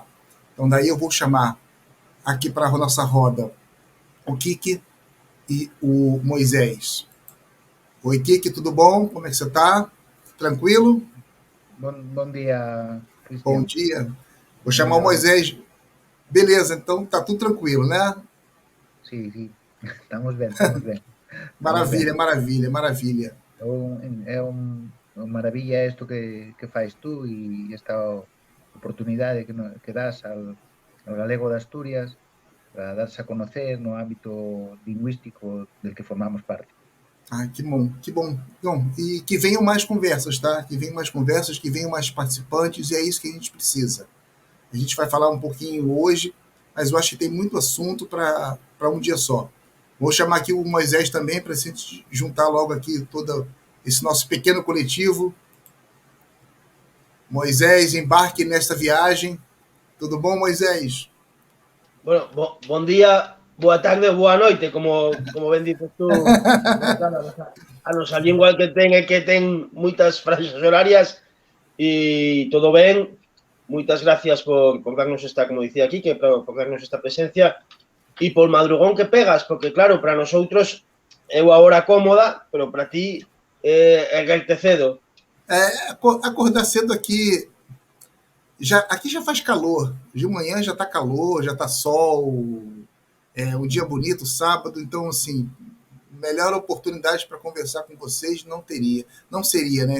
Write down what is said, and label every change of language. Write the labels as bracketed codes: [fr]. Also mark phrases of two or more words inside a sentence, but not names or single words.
[pt] Então, daí eu vou chamar aqui para a nossa roda o Kiki e o Moisés. Oi, Kiki, tudo bom? Como é que você está? Tranquilo? Bom dia, Bom Cristian. dia. Vou Bom chamar o dia, Alex. Moisés. Beleza, então tá tudo tranquilo, né? [gl] Sí, sí, estamos ben, estamos ben, estamos ben. [pt] Maravilha, maravilha, maravilha. [gl] É unha maravilla isto que fais tú e esta oportunidade que das al galego de Asturias para darse a conocer no ámbito lingüístico del que formamos parte. [pt] Ah, que bom, que bom. Bom, e que venham mais conversas, tá? Que venham mais conversas, que venham mais participantes, e é isso que a gente precisa. A gente vai falar um pouquinho hoje, mas eu acho que tem muito assunto para um dia só. Vou chamar aqui o Moisés também para a gente juntar logo aqui todo esse nosso pequeno coletivo. Moisés, embarque nesta viagem. Tudo bom, Moisés? [gl] Bueno, bon día, boa tarde, boa noite, como ben dices tú, Gonzalo, a nosa lingua que ten é que ten moitas franxas horarias e todo ben. Moitas gracias por darnos esta, como dicía aquí, que por darnos esta presencia e por madrugón que pegas, porque claro, para nosotros é a hora cómoda, pero para ti é erguerte cedo. [pt] Acordar cedo aqui. Aqui já faz calor. De manhã já tá calor, já tá sol. É um dia bonito, sábado. Então, assim, melhor oportunidade para conversar com vocês não teria. Não seria, né?